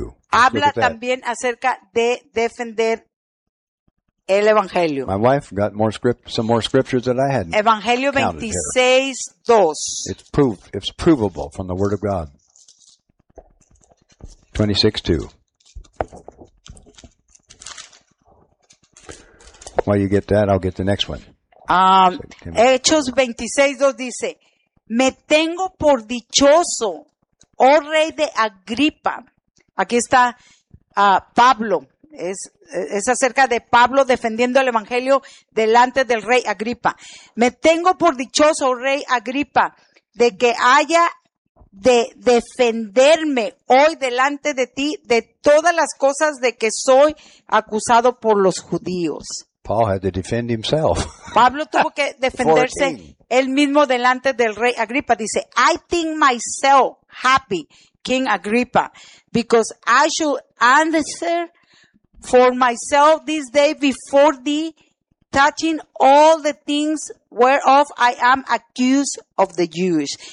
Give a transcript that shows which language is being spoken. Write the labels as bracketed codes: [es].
[es] Habla también acerca de defender el evangelio. [en] My wife got some more scriptures that I hadn't. [es] Evangelio 26:2. [en] It's provable from the word of God. 26:2. While you get that, I'll get the next one. [es] Hechos 26:2 dice, me tengo por dichoso, oh rey de Agripa. Aquí está Pablo. Es acerca de Pablo defendiendo el evangelio delante del rey Agripa. Me tengo por dichoso, rey Agripa, de que haya de defenderme hoy delante de ti de todas las cosas de que soy acusado por los judíos. [en] Paul had to defend himself. [es] Pablo tuvo que defenderse él mismo delante del rey Agripa. [en] Dice, I think myself happy, King Agripa, because I should answer for myself this day before thee, touching all the things whereof I am accused of the Jews.